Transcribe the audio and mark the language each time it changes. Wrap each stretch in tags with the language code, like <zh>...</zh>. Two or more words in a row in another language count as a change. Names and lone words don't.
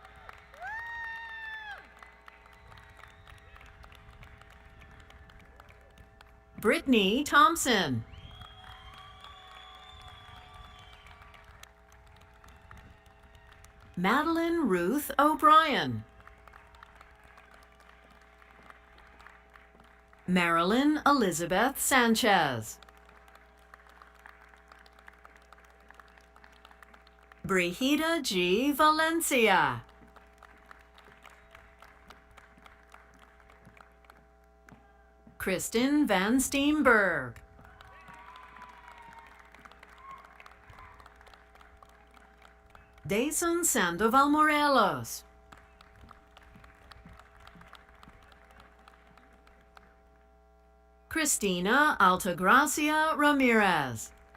<en>Brittany Thompson. Madeline Ruth O'Brien. Marilyn Elizabeth Sanchez. Brigida G. Valencia. Kristen Van Steenberg. Dason Sandoval Morelos. Cristina Altagracia Ramirez.</en>